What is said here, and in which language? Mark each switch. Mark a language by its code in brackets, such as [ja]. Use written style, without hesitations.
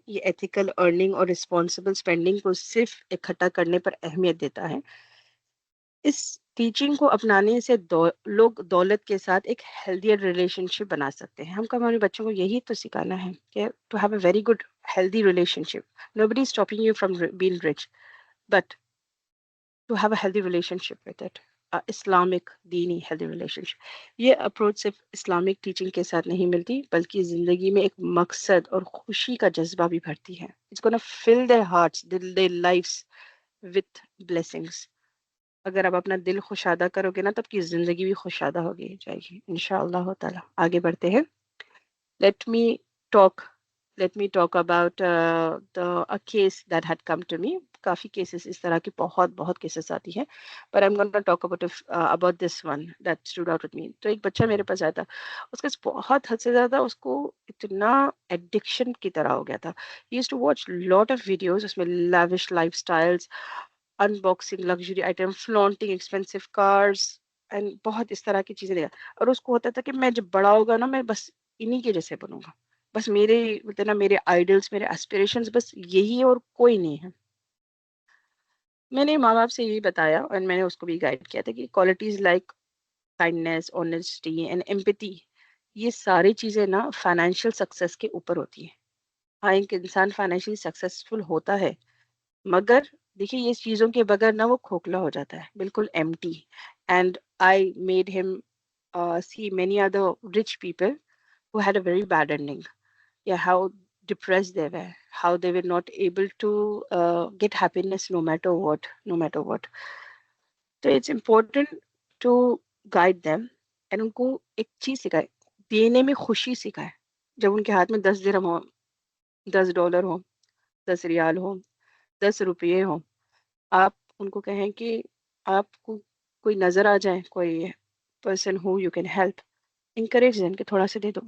[ur] یہ ethical earning اور responsible spending کو صرف اکٹھا کرنے پر اہمیت دیتا ہے. اس ٹیچنگ کو اپنانے سے لوگ دولت کے ساتھ ایک ہیلدیئر ریلیشن شپ بنا سکتے ہیں. ہم کو ہمارے بچوں کو یہی تو سکھانا ہے کہ [en] To have a very good healthy relationship. Nobody is stopping you from being rich, but to have a healthy relationship with it. Islamic دینی healthy relationship. [ur] یہ اپروچ صرف اسلامک ٹیچنگ کے ساتھ نہیں ملتی، بلکہ زندگی میں ایک مقصد اور خوشی کا جذبہ بھی بھرتی ہے. [en] It's gonna fill their hearts, their lives with blessings. [ur] اگر آپ اپنا دل خوشادہ کرو گے نا، تب کی زندگی بھی خوشادہ ہوگی جائے گی انشاءاللہ تعالی. آگے بڑھتے ہیں. [en] Let me talk about a case that had come to me. [ur] Coffee cases اس طرح کی بہت کیسز آتی ہیں، [en] but I'm going to talk about this one that stood out with me. [ur] تو ایک بچہ میرے پاس آیا تھا، اس کا بہت حد سے زیادہ اس کو اتنا ایڈکشن کی طرح ہو گیا تھا. [en] He used to watch lot of videos، [ur] اس میں [en] lavish lifestyles، unboxing luxury items، flaunting expensive cars and [ur] بہت اس طرح کی چیزیں دیکھا. اور اس کو ہوتا تھا کہ میں جب بڑا ہوگا نا، میں بس انہی کے جیسے بنوں گا، بس میرے آئیڈلس، میرے ایسپریشنز بس یہی اور کوئی نہیں ہے. میں نے ماں باپ سے یہی بتایا اور میں نے اس کو بھی گائیڈ کیا تھا کہ qualities [en] like kindness, honesty and empathy, [ur] یہ ساری چیزیں نا فائنینشیل سکسیس کے اوپر ہوتی ہیں. ہاں، ایک انسان فائنینشلی سکسیسفل ہوتا ہے، مگر دیکھیے یہ چیزوں کے بغیر نا وہ کھوکھلا ہو جاتا ہے، بالکل ایمٹی. [en] And I made ہم see many other rich people who had a very bad ending. Yeah, how depressed they were, how they were not able to get happiness no matter what. So it's important to guide them and [ur] ان کو ایک چیز سکھائے، دینے میں خوشی سکھائے. جب ان کے ہاتھ میں 10 درہم ہو، $10 ہو، 10 ریال ہو، 10 روپے ہو، آپ ان کو کہیں کہ آپ کو کوئی نظر آ جائے، کوئی person ہو [en] you can help, [ur] encourage دیں کہ تھوڑا سا دے دو.